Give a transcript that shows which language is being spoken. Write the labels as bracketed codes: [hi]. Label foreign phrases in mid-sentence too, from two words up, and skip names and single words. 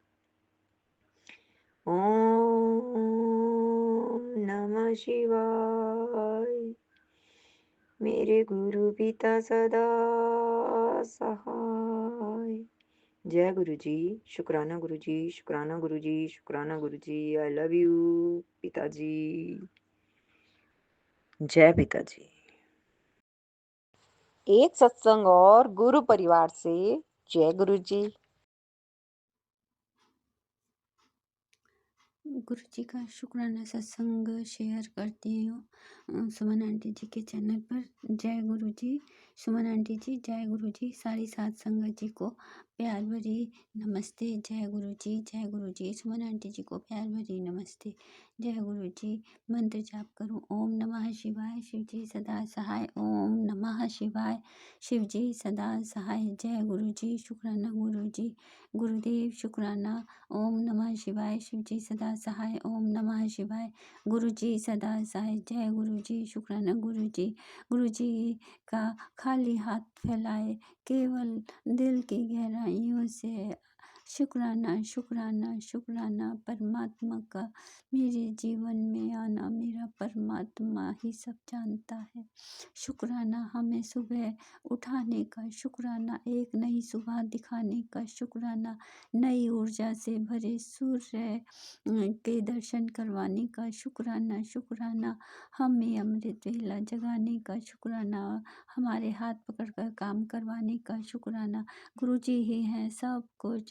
[sa] ओम नमः शिवाय, [hi] मेरे गुरु पिता सदा सहाय। जय गुरु जी, शुक्राना गुरु जी, शुक्राना गुरु जी, शुक्राना गुरु जी। [en] I love you [hi] पिताजी। जय पिताजी। एक सत्संग और गुरु परिवार से जय गुरु जी। गुरु जी का शुक्राना सत्संग शेयर करती हूँ सुमन आंटी जी के चैनल पर। जय गुरु जी, सुमन आंटी जी, जय गुरु जी। सारी सात संगत जी को प्यार भरी नमस्ते। जय गुरु जी, जय गुरु जी। सुमन आंटी जी को प्यार भरी नमस्ते। जय गुरु जी। मंत्र जाप करूँ। [sa] ओम नमः शिवाय, [hi] शिव जी सदा सहाय। [sa] ओम नमः शिवाय, [hi] शिव जी सदा सहाय। जय गुरु जी, शुक्राना गुरु जी, गुरुदेव शुक्राना। [sa] ओम नमः शिवाय, [hi] शिव जी सदा सहाय। [sa] ओम नमः शिवाय, [hi] गुरु जी सदा सहाय। जय गुरु जी, शुक्राना गुरु जी। गुरु जी का खाली हाथ फैलाए, केवल दिल की गहराइयों से शुक्राना शुक्राना शुक्राना। परमात्मा का मेरे जीवन में आना, मेरा परमात्मा ही सब जानता है। शुक्राना हमें सुबह उठाने का, शुक्राना एक नई सुबह दिखाने का, शुक्राना नई ऊर्जा से भरे सूर्य के दर्शन करवाने का, शुक्राना शुक्राना हमें अमृत वेला जगाने का, शुक्राना हमारे हाथ पकड़कर काम करवाने का, शुक्राना गुरु जी ही हैं सब कुछ।